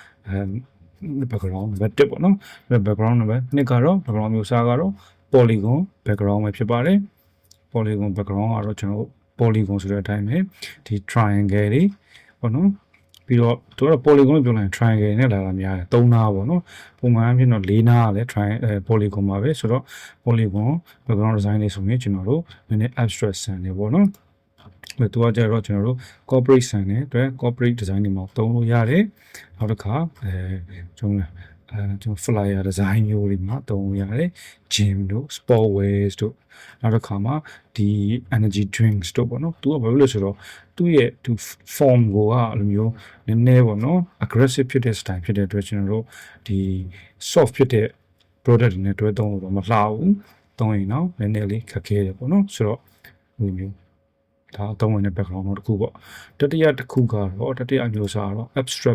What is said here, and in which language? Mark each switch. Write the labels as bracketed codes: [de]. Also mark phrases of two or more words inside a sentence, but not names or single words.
[my] background နံပါတ်1ပေါ့နော် background နံပါတ်2ကတော့ background မျိုးစားကတော့ [en] polygon background [my] ပဲဖြစ်ပါတယ် [en] polygon background [my] ကတော့ကျွန်တော် polygon ဆိုတဲ့အတိုင်းပဲဒီ triangle တွေပေါ့နော်ပြီးတော့သူက polygon လို့ပြောလိုက်ရင် triangle နဲ့လာတာများတယ်3နားပေါ့နော်ပုံမှန်အဖြစ်တော့4နားကလည်း polygon ပါပဲဆိုတော့ [en] polygon background design [my] လေး ဆိုရင်ကျွန်တော်တို့နည်းနည်း abstract ဆန်နေပေါ့နော်သူကကြတော့ကျွန်တော်တို့ corporate ဆန်တဲ့အတွက် [en] corporate design [my] တွေမှာသုံးလို့ရတယ်နောက်တစ်ခါကျွန်တော်ကျွန်တော် [en] flyer design [my] မျိုးတွေမှာသုံးလို့ရတယ် gym တို့ [en] sport wears [my] တို့နောက်တစ်ခါမှာဒီ [en] energy drinks [my] တို့ပေါ့နော်သူကဘာလို့လဲဆို တော့သူ့ရဲ့သူ form ကိုကအဲ့လိုမျိုးနည်းနည်းပေါ့နော် aggressive ဖြစ်တဲ့ style ဖြစ်တဲ့အတွက်ကျွန်တော်တို့ဒီ soft ဖြစ်တဲ့ product တွေနဲ့တွဲသုံးလို့တော့မလှဘူးသုံးရင်တော့န ည်းနည်းလေးခက်ခဲတယ်ပေါ့နော်ဆိုတော့ဒီမျိုးဒါအသုံးဝင်တဲ့ background တစ်ခုပေါ့တတိယတစ်ခုကတော့တတိယအမျိုးအစားကတော့ abstract